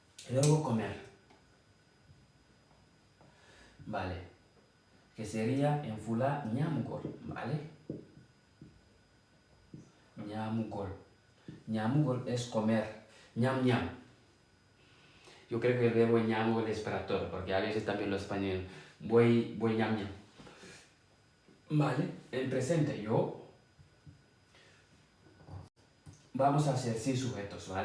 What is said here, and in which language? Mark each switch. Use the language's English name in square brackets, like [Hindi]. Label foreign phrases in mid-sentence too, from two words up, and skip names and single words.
[Spanish] Luego comer. Vale. Que sería en fula ñamugol, ¿vale? Ñamugol. Ñamugol es comer. Ñam ñam. Yo creo que el verbo ñamugol es para todo, porque a veces también los españoles voy ñam ñam. Vale, en presente yo vamos a hacer sin sujetos, ¿vale?